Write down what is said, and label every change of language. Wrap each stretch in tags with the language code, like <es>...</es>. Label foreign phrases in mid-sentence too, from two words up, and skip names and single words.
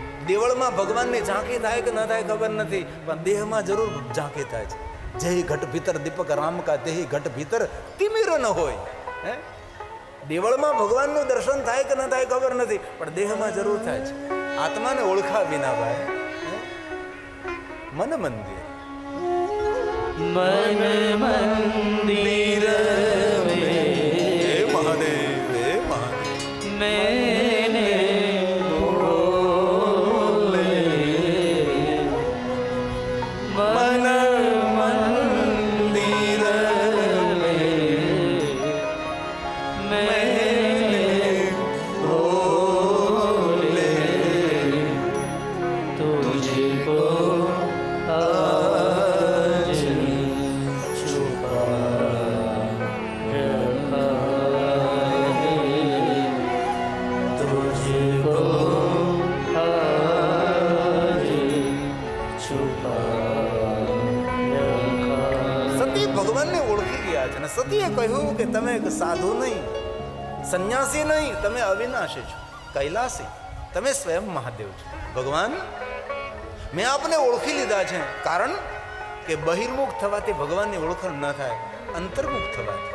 <gu>દેવળમાં ભગવાનની ઝાંખી થાય કે ન થાય ખબર નથી, પણ દેહમાં જરૂર ઝાંખી થાય છે.</gu> <hi>जय घट भीतर दीपक राम का देही घट भीतर तिमिरो न होय.</hi> <gu>હે, દેવળમાં ભગવાનનું દર્શન થાય કે ન થાય ખબર નથી, પણ દેહમાં જરૂર થાય છે. આત્માને ઓળખા વિના ભાઈ મન મંદિર</gu> <hi>मन मंदिर में</hi> <gu>હે મહાદેવ, હે મહાદેવ.</gu> <hi>मैंने बोले मन मंदिर में मैंने बोले तुझको आज छुपा रखा है, तुझको आज छुपा रखा.</hi> <gu>સતી ભગવાનને ઓળખી ગયા છે અને સતીએ કહ્યું કે તમે એક સાધુ નહીં, સંન્યાસી નહીં, તમે અવિનાશી છો, કૈલાસી, તમે સ્વયં મહાદેવ છો. ભગવાન, મેં આપને ઓળખી લીધા છે, કારણ કે બહિર્મુખ થવાથી ભગવાનની ઓળખાણ ન થાય, અંતર્મુખ થવાથી.</gu>